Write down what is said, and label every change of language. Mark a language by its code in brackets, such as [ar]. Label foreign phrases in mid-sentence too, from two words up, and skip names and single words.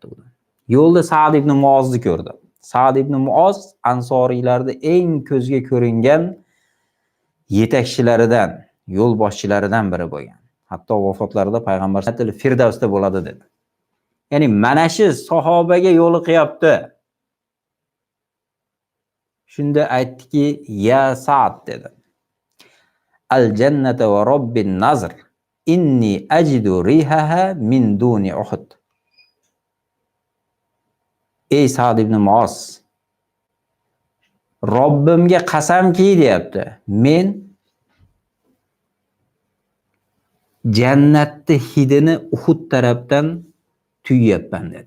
[uz] Yo'lda Sa'd ibn Muozni ko'rdi. Sa'd ibn Muoz ansoriylarning eng ko'zga ko'ringan yetakchilaridan, yo'lboshchilaridan biri bo'lgan. Hatto vafotlarida payg'ambar Firdavsda bo'ladi dedi. Ya'ni mana shu sahobaga yo'liqyapti. Shunda aytdiki, "Ya Sa'd" dedi. [ar] "الجنة ورب النضر. إني أجد ريحها من دون أحد." [uz] Ey Sa'd ibn Muoz, Robbimga qasamki deyapti, men jannatni hidini Uhud tarafdan tuyyapman dedi.